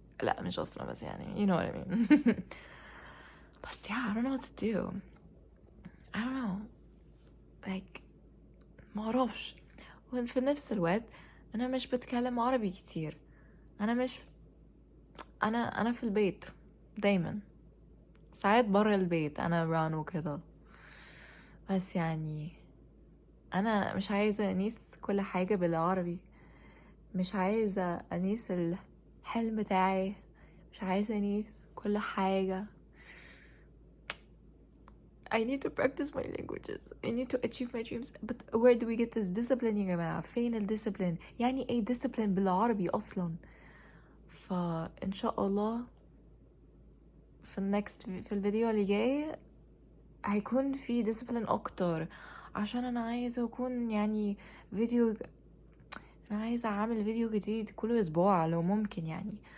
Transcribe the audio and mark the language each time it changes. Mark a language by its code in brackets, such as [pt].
[ar] لا مش أصلا، بس يعني [en] you know what I mean. بس yeah I don't know what to do. I don't know like [ar] ما أعرفش. وفي نفس الوقت أنا مش بتكلم عربي كتير. أنا مش أنا في البيت دايما، ساعات برا البيت أنا run وكده. بس يعني أنا مش عايزة أنيس كل حاجة بالعربي، مش عايزة أنيس الحلم بتاعي، مش عايزة أنيس كل حاجة. [en] I need to practice my languages. I need to achieve my dreams. But where do we get this discipline [ar] يا جماعة؟ فين الديسيبلين؟ يعني ايه discipline بالعربي أصلا؟ فإن شاء الله في الفيديو اللي جاي هيكون في discipline أكتر، عشان أنا عايزة أكون يعني أنا عايزة أعمل فيديو جديد كل أسبوع لو ممكن يعني.